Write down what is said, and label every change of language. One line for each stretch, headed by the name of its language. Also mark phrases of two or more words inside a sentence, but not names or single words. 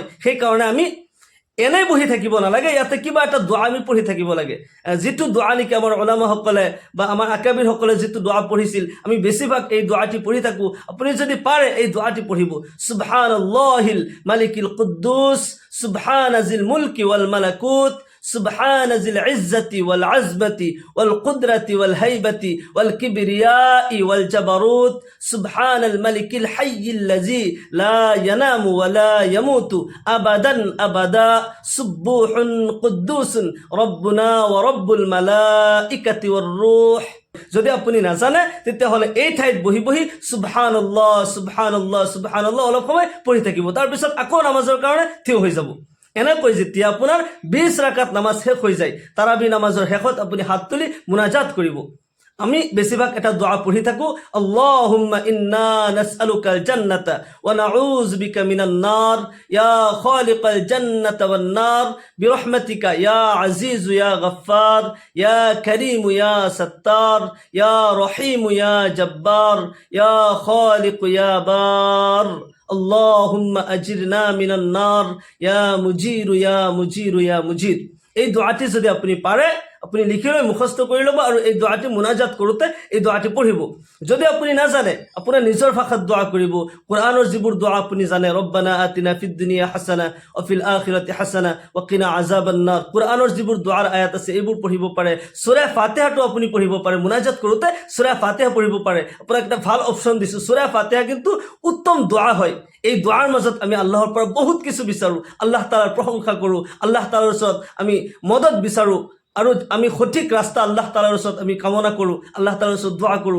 Assamese: সেইকাৰণে আমি এনেই বহি থাকিব নালাগে, ইয়াতে কিবা এটা দোৱা আমি পঢ়ি থাকিব লাগে। যিটো দোৱা নেকি আমাৰ উলামাসকলে বা আমাৰ আকাবিৰসকলে যিটো দোৱা পঢ়িছিল, আমি বেছিভাগ এই দোৱাটি পঢ়ি থাকো। আপুনি যদি পাৰে এই দোৱাটি পঢ়িব,
Arabic: سبحان الله الملك القدوس سبحان ذي الملك والملكوت, سبحان ذي العزة والعزمة والقدرة والهيبة والكبرياء والجبروت، سبحان الملك الحي الذي لا ينام ولا يموت أبدا أبدا، سبوح قدوس ربنا ورب الملائكة والروح।
Assamese: যদি আপুনি নাজানে তেতিয়াহ'লে এই ঠাইত বহি বহি
Arabic: سبحان الله سبحان الله سبحان الله
Assamese: অলপ সময় পঢ়ি থাকিব। তাৰপিছত আকৌ নামাজৰ কাৰণে থিয় হৈ যাব। এনেকৈ যেতিয়া আপোনাৰ 20 ৰাকাত নামাজ শেষ হৈ যায়, তাৰাবি নামাজৰ শেষত আপুনি হাত তুলি মুনাজাত কৰিব। আমি বেছিভাগ এটা দোয়া পঢ়ি থাকো,
Arabic: اللهم إنا نسألك الجنة ونعوذ بك من النار يا خالق الجنة والنار برحمتك يا عزيز يا غفار يا كريم يا ستار يا رحيم يا جبار يا خالق يا بار, اللهم أجرنا من النار يا مجير يا مجير يا مجير ইয়া মুজির ইয়া মুজির।
Assamese: এই দোয়াটি যদি আপনি পারে, আপুনি লিখি লৈ মুখস্থ কৰি ল'ব আৰু এই দোৱাটি মুনাজাত কৰোঁতে এই দোৱাটি পঢ়িব। যদি আপুনি নাজানে, আপোনাৰ নিজৰ ভাষাত দোৱা কৰিব। কোৰআনৰ যিবোৰ দোৱা আপুনি জানে,
Arabic: ربنا آتنا في الدنيا حسنة وفي الآخرة حسنة وقنا عذاب النار,
Assamese: কোৰআনৰ যিবোৰ দোৱাৰ আয়াত আছে এইবোৰ পঢ়িব পাৰে। সূৰা ফাতিহাটো আপুনি পঢ়িব পাৰে। মুনাজাত কৰোঁতে সূৰা ফাতিহা পঢ়িব পাৰে। আপোনাক এটা ভাল অপশ্যন দিছোঁ, সূৰা ফাতিহা কিন্তু উত্তম দোৱা হয়। এই দোৱাৰ মাজত আমি আল্লাহৰ পৰা বহুত কিছু বিচাৰোঁ, আল্লাহ তাআলাৰ প্ৰশংসা কৰোঁ, আল্লাহ তাআলাৰ ওচৰত আমি মদত বিচাৰোঁ, আৰু আমি সঠিক ৰাস্তা আল্লাহ তাআলাৰ ওচৰত আমি কামনা কৰোঁ, আল্লাহ তাআলাৰ ওচৰত দোৱা কৰোঁ।